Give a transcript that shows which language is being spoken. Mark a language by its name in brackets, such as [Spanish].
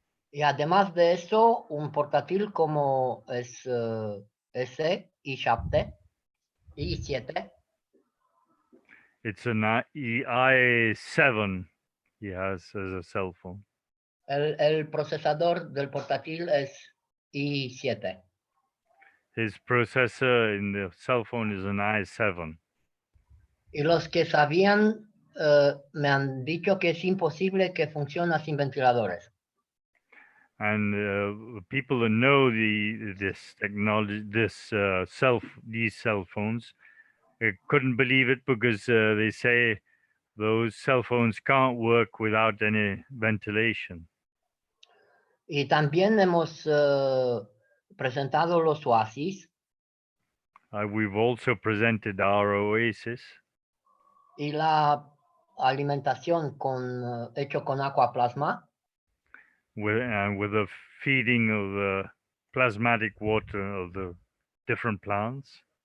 [Spanish] Y además de eso, un portátil como es ese i7, [English] It's an i7 he has as a cell phone. [Spanish] el procesador del portátil es i7. [English] His processor in the cell phone is an i7. [Spanish] Y los que sabían me han dicho que es imposible que funcione sin ventiladores. [English] And people that know this technology, these cell phones, couldn't believe it because they say those cell phones can't work without any ventilation. [Spanish] Y también hemos presentado los oasis [English] We've also presented our Oasis [Spanish] y la alimentación hecho con aquaplasma. [English] with the feeding of the plasmatic water of the different plants.